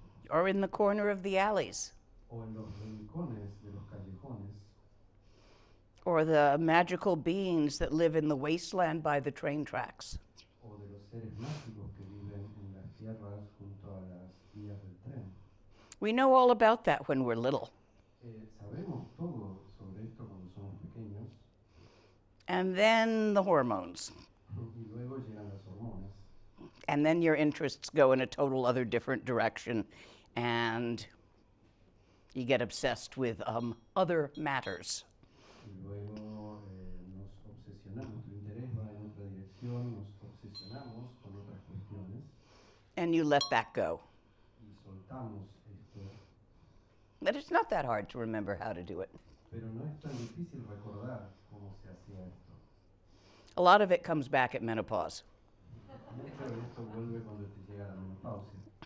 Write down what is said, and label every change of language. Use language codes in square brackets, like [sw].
[en] Or in the corner of the alleys, [es] o en los rincones de los callejones [en] or the magical beings that live in the wasteland by the train tracks. [es] o de los seres mágicos que viven en las tierras junto a las vías del tren. [en] We know all about that when we're little. [es] Sabemos todo sobre esto cuando somos pequeños [en] And then the hormones. [es] y luego llegan las hormonas [en] And then your interests go in a total other different direction, and you get obsessed with other matters. [es] y luego nos obsesionamos, nuestro interés va en otra dirección, nos obsesionamos con otras cuestiones [en] And you let that go. [es] y soltamos esto, [en] But it's not that hard to remember how to do it. [es] pero no es tan difícil recordar cómo se hacía esto. [en] A lot of it comes back at menopause. [es] Mucho de esto vuelve cuando te llega la menopausia.